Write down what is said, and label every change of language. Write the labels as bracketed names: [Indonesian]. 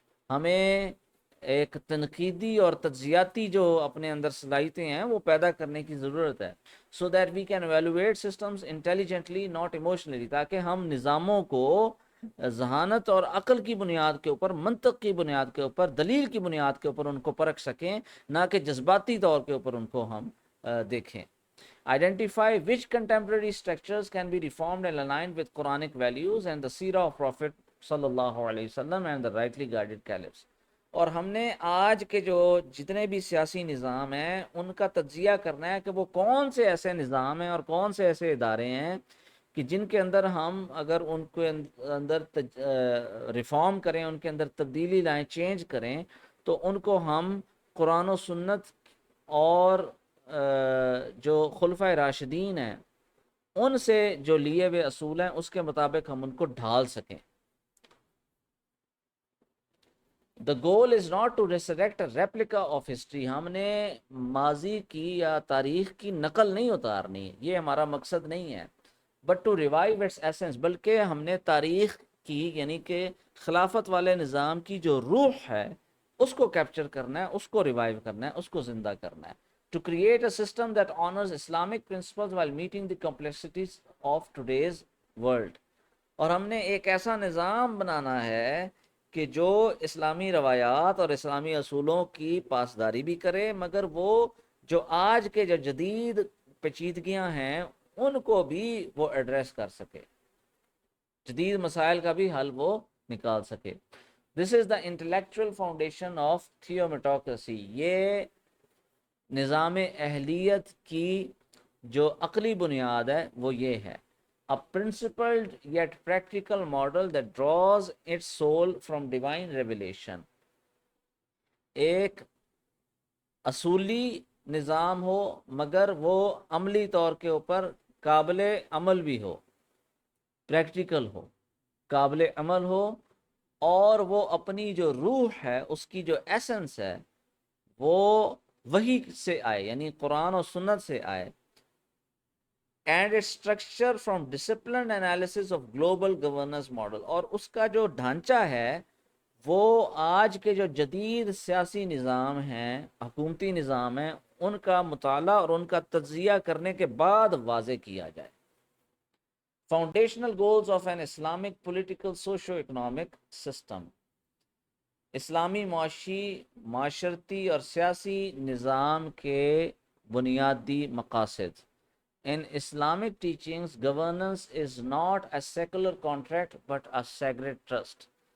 [Urdu] ہمیں ایک تنقیدی اور تجزیاتی جو اپنے اندر صلاحیتیں ہیں وہ پیدا کرنے کی ضرورت ہے، [English] so that we can evaluate systems intelligently not emotionally, [Urdu] تاکہ ہم نظاموں کو ذہانت اور عقل کی بنیاد کے اوپر، منطق کی بنیاد کے اوپر، دلیل کی بنیاد کے اوپر ان کو پرکھ سکیں، نہ کہ جذباتی طور کے اوپر ان کو ہم دیکھیں. [English] Identify which contemporary structures can be reformed and aligned with Quranic values and the seerah of Prophet sallallahu alaihi wasallam and the rightly guided caliphs. [Urdu] اور ہم نے آج کے جو جتنے بھی سیاسی نظام ہیں ان کا تجزیہ کرنا ہے کہ وہ کون سے ایسے نظام ہیں اور کون سے ایسے ادارے ہیں کہ جن کے اندر ہم اگر ان کے اندر ریفارم کریں، ان کے اندر تبدیلی لائیں، چینج کریں، تو ان کو ہم قرآن و سنت اور جو خلفۂ راشدین ہیں ان سے جو لیے ہوئے اصول ہیں اس کے مطابق ہم ان کو ڈھال سکیں. [English] The goal is not to resurrect a replica of history. [Urdu] ہم نے ماضی کی یا تاریخ کی نقل نہیں اتارنی، یہ ہمارا مقصد نہیں ہے. [English] But to revive its essence، [Urdu] بلکہ ہم نے تاریخ کی یعنی کہ خلافت والے نظام کی جو روح ہے اس کو کیپچر کرنا ہے، اس کو ریوائیو کرنا ہے، اس کو زندہ کرنا ہے. [English] To create a system that honors Islamic principles while meeting the complexities of today's world. [Urdu] اور ہم نے ایک ایسا نظام بنانا ہے کہ جو اسلامی روایات اور اسلامی اصولوں کی پاسداری بھی کرے، مگر وہ جو آج کے جو جدید پیچیدگیاں ہیں ان کو بھی وہ ایڈریس کر سکے، جدید مسائل کا بھی حل وہ نکال سکے. [English] This is the intellectual foundation of theodemocracy. [Urdu] یہ نظام اہلیت کی جو عقلی بنیاد ہے وہ یہ ہے. [English] A principled yet practical model that draws its soul from divine revelation. [Urdu] ایک اصولی نظام ہو مگر وہ عملی طور کے اوپر قابل عمل بھی ہو، پریکٹیکل ہو، قابل عمل ہو، اور وہ اپنی جو روح ہے اس کی جو ایسنس ہے وہ وحی سے آئے، یعنی قرآن و سنت سے آئے. [English] And its structure from disciplined analysis of global governance model. [Urdu] اور اس کا جو ڈھانچہ ہے وہ آج کے جو جدید سیاسی نظام ہیں، حکومتی نظام ہیں، ان کا مطالعہ اور ان کا تجزیہ کرنے کے بعد واضح کیا جائے. [English] Foundational goals of an Islamic political socio economic system. [Urdu] اسلامی معاشرتی اور سیاسی نظام کے بنیادی مقاصد. [English] In Islamic teachings, governance is not a secular contract but a sacred trust.